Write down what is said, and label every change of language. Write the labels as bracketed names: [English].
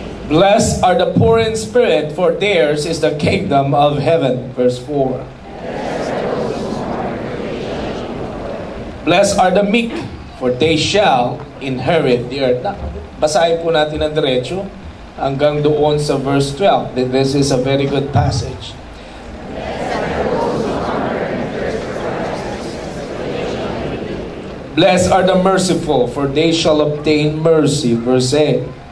[English] Blessed are the poor in spirit, for theirs is the kingdom of heaven. Verse 4. Blessed are the meek, for they shall inherit the earth. [Filipino] Basahin po natin ng diretso hanggang doon sa verse 12. [English] This is a very good passage. Blessed are the merciful, for they shall obtain mercy. Verse 8.